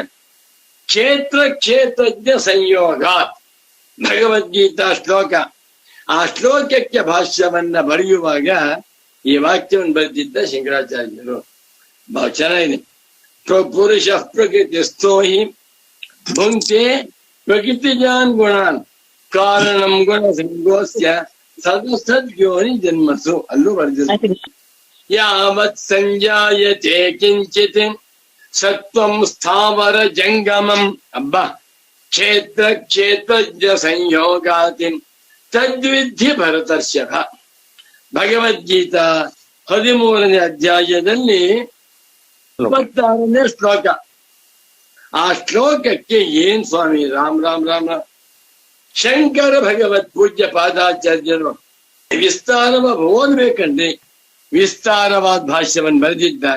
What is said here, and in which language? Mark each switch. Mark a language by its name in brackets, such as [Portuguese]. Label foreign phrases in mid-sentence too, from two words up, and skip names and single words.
[Sanskrit] ಕ್ಷೇತ್ರ ಕ್ಷೇತ್ರಜ್ಞ ಸಂಯೋಗಾತ್ ಭಗವದ್ಗೀತಾ ಶ್ಲೋಕ. [Kannada] ಆ ಶ್ಲೋಕಕ್ಕೆ ಭಾಷ್ಯವನ್ನ ಬರೆಯುವಾಗ ಈ ವಾಕ್ಯವನ್ನು ಬರೆದಿದ್ದ ಶಂಕರಾಚಾರ್ಯರು. ಬಹಳ ಚೆನ್ನಾಗಿದೆ. [Sanskrit] ಪುರುಷ ಪ್ರಕೃತಿ ಸ್ಥೋಹಿ ಭುಂಕ್ತೆ ಪ್ರಕೃತಿಜಾನ್ ಗುಣಾನ್ ಕಾರಣಂ ಗುಣ ಸಂಗೋಸ್ಯ ಸದಸದ್ಯೋನಿ ಜನ್ಮಸು. [Kannada] ಅಲ್ಲೂ ಬರೆದಿದ್ದಾರೆ. [Sanskrit] ಯಾವತ್ ಸಂಜಾಯತೆ ಕಿಂಚಿತ್ ಸತ್ವಂ ಸ್ಥಾವರ ಜಂಗಮಂ. ಅಬ್ಬಾ ಕ್ಷೇತ್ರ ಕ್ಷೇತ್ರಜ್ಞ ಸಂಯೋಗಾತಿ ತದ್ವಿಧಿ ಭರತರ್ಷಭ. [Kannada] ಭಗವದ್ಗೀತಾ 13ನೇ ಅಧ್ಯಾಯದಲ್ಲಿ 26ನೇ ಶ್ಲೋಕ. ಆ ಶ್ಲೋಕಕ್ಕೆ ಏನ್ ಸ್ವಾಮಿ ರಾಮ್ ರಾಮ್ ರಾಮ ಶಂಕರ ಭಗವತ್ ಪೂಜ್ಯ ಪಾದಾಚಾರ್ಯರು ವಿಸ್ತಾರವಾಗಿ ಓದ್ಬೇಕಂದ್ರೆ ವಿಸ್ತಾರವಾದ ಭಾಷ್ಯವನ್ನು ಬರೆದಿದ್ದಾರೆ.